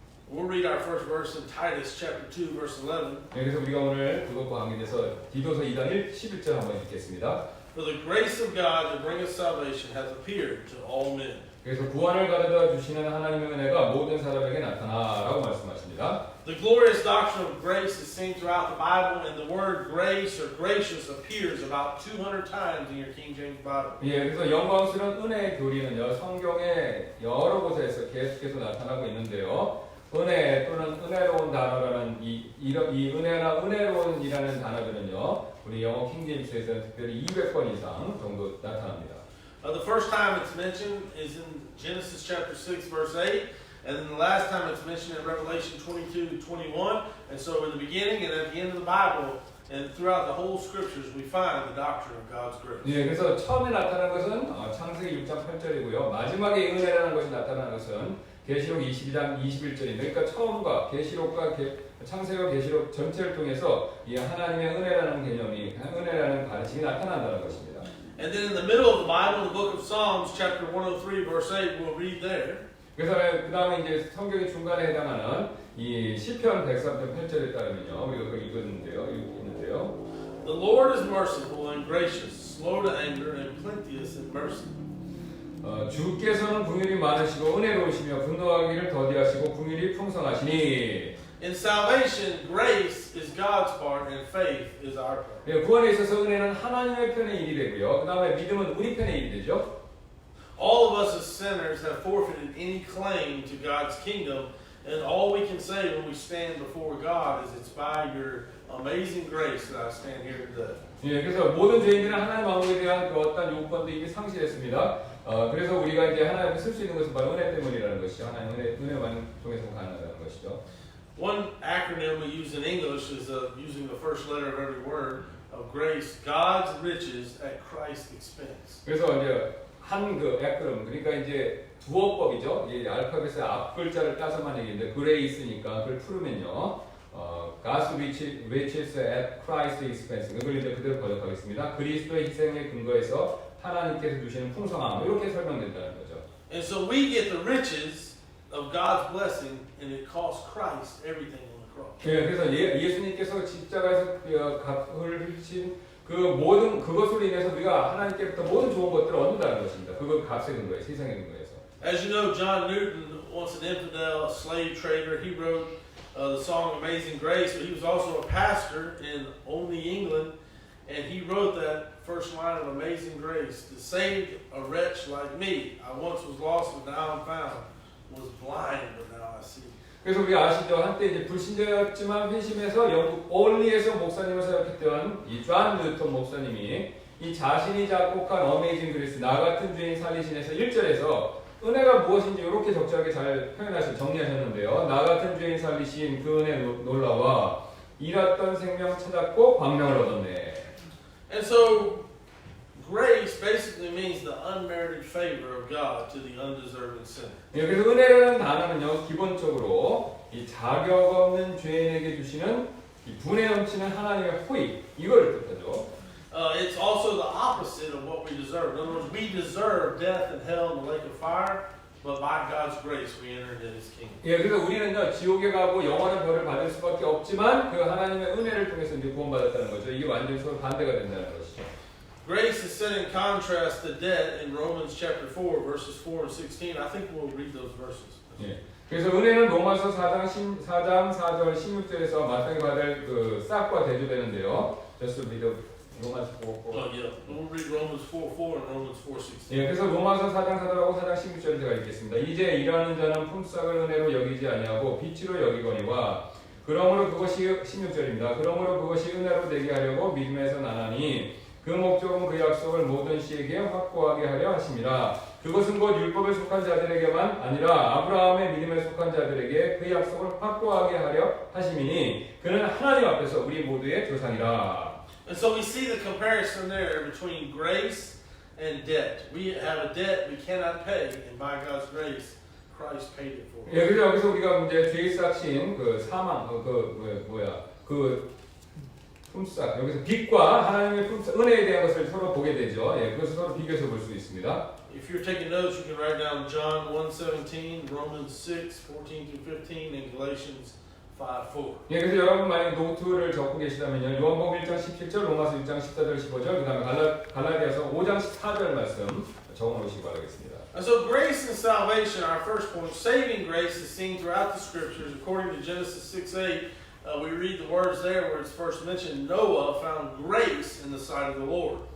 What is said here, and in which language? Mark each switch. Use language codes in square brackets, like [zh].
[en] We'll read our first verse in Titus chapter 2 verse 11. [ko] 예, 그래서 우리가 오늘 그것과 관계돼서 디도서 2장 11절 한번 읽겠습니다. [en] For the grace of God to bring us salvation hath appeared to all men. [ko] 그래서 구원을 가져다 주시는 하나님의 은혜가 모든 사람에게 나타나라고 말씀하십니다. [en] The glorious doctrine of grace is seen throughout the Bible, and the word grace or gracious appears about 200 times in your King James Bible. [ko] 예, 그래서 영광스러운 은혜의 교리는요 성경의 여러 곳에서 계속해서 나타나고 있는데요. 은혜 또는 은혜로운 단어라는 이 은혜나 은혜로운이라는 단어들은요 우리 영어 킹제임스에서는 특별히 200번 이상 정도 나타납니다. [en] The first time it's mentioned is in Genesis chapter 6 verse 8, and then the last time it's mentioned in Revelation 22 to 21. And so in the beginning and at the end of the Bible and throughout the whole scriptures we find the doctrine of God's grace. [ko] 예, 그래서 처음에 나타난 것은 창세기 6장 8절이고요. 마지막에 은혜라는 것이 나타나는 것은 계시록 22장 21절입니다. 그러니까 처음과 계시록과 창세기와 계시록 전체를 통해서 이 하나님의 은혜라는 개념이 은혜라는 가르침이 나타난다는 것입니다. [en] And then in the middle of the Bible, the book of Psalms, chapter 103, verse 8, we'll read there. [ko] 그래서 그 다음에 이제 성경의 중간에 해당하는 이 시편 103편 8절에 따르면요, 우리가 그걸 읽었는데요. [en] The Lord is merciful and gracious, slow to anger, and plenteous in mercy. [ko] 주께서는 긍휼이 많으시고 은혜로우시며 분노하기를 더디하시고 긍휼이 풍성하시니. [en] In salvation, grace is God's part and faith is our part. [ko] 예, 구원에 있어서 은혜는 하나님의 편의 일이 되고요. 그 다음에 믿음은 우리 편의 일이 되죠. [en] All of us as sinners have forfeited any claim to God's kingdom, and all we can say when we stand before God is it's by your amazing grace that I stand here today. [ko] 예, 그래서 모든 죄인들은 하나님 마음에 대한 그 어떤 요건도 이미 상실했습니다. 그래서 우리가 이제 하나님 앞에 설 수 있는 것은 바로 은혜 때문이라는 것이죠. 하나님 은혜만 통해서 가능하다는 것이죠. [en] One acronym we use in English is using the first letter of every word of grace, God's riches at Christ's expense. [ko] 그래서 이제 한 그 액그럼 그러니까 이제 두어법이죠. 이 알파벳의 앞 글자를 따서만 얘기인데 그레이스니까 그걸 풀으면요. [en] God's riches at Christ's expense. [ko] 그걸 이제 그대로 번역하겠습니다. 그리스도의 희생의 근거에서 하나님께서 주시는 풍성함 이렇게 설명된다는 거죠. [en] And so we get the riches of God's blessing, and it costs Christ everything on the cross. [ko] 예, 그래서 예수님께서 십자가에서 값을 흘리신 그 모든 그것으로 인해서 우리가 하나님께부터 모든 좋은 것들을 얻는다는 것입니다. 그걸 값의 근거에서 희생의 근거에서. [en] As you know, John Newton, once an infidel, a slave trader, he wrote the song Amazing Grace, but he was also a pastor in Olney, England, and he wrote that first line of Amazing Grace, to save a wretch like me. I once was lost, but now I'm found, was blind, but now I see. [ko] 그래서 우리 아시죠? 한때 이제 불신자였지만 회심해서 영국 올리에서 목사님을 사역했던 이 존 뉴턴 목사님이 이 자신이 작곡한 어메이징 그레이스 나 같은 죄인 살리신에서 1절에서 은혜가 무엇인지 이렇게 적절하게 잘 정리하셨는데요. 나 같은 죄인 살리신 그 은혜 놀라와 잃었던 생명 찾았고 광명을 얻었네. [en] And so grace basically means the unmerited favor of God to the undeserving sinner. [ko] 예, 그래서 은혜라는 단어는요 기본적으로 이 자격 없는 죄인에게 주시는 이 분에 넘치는 하나님의 호의 이걸 뜻하죠. [en] It's also the opposite of what we deserve. In other words, we deserve death and hell and the lake of fire, but by God's grace we enter into His kingdom. [ko] 예, 그래서 우리는요 지옥에 가고 영원한 벌을 받을 수밖에 없지만 그 하나님의 은혜를 통해서 이제 구원받았다는 거죠. 이게 완전히 서로 반대가 된다는 것이죠. [en] Grace is set in contrast to debt in Romans chapter 4, verses 4 and 16. I think we'll read those verses. [ko] 예. 그래서 은혜는 로마서 4장 4절 16절에서 마땅히 받을 그 싹과 대조되는데요. [en] Just read [ko] 로마서 4. [en] Yeah. We'll read Romans 4:4 and Romans 4:16. [ko] 예, 그래서 로마서 4장 4절하고 4장 16절을 제가 읽겠습니다. 이제 일하는 자는 품삯을 은혜로 여기지 아니하고 빚으로 여기거니와 그러므로 그것이 16절입니다. 그러므로 그것이 은혜로 되게 하려고 믿음에서 나나니 그 목적은 그 약속을 모든 씨에게 확고하게 하려 하심이라. 그것은 곧 율법에 속한 자들에게만 아니라 아브라함의 믿음에 속한 자들에게 그 약속을 확고하게 하려 하심이니 그는 하나님 앞에서 우리 모두의 조상이라. [en] And so we see the comparison there between grace and debt. We have a debt we cannot pay, and by God's grace, Christ paid it for us. [ko] 예, 그래서 여기서 우리가 이제 죄의 싹신 그 사망 그 품삯 여기서 빚과 하나님의 품삯 은혜에 대한 것을 서로 보게 되죠. 예, 그것을 서로 비교해서 볼 수 있습니다. [en] If you're taking notes, you can write down John 1:17, Romans 6:14 through 15, and Galatians 5:4. [ko] 예, 그래서 여러분 만약 노트를 적고 계시다면요. 요한복음 1장 17절, 로마서 6장 14절, 15절, 그다음에 갈라디아서 5장 14절 말씀 적어 놓으시기 바라겠습니다. [en] And so grace and salvation, our first point, saving grace is seen throughout the scriptures. According to Genesis 6:8, we read the words there where it's first mentioned, Noah found grace in the sight of the Lord.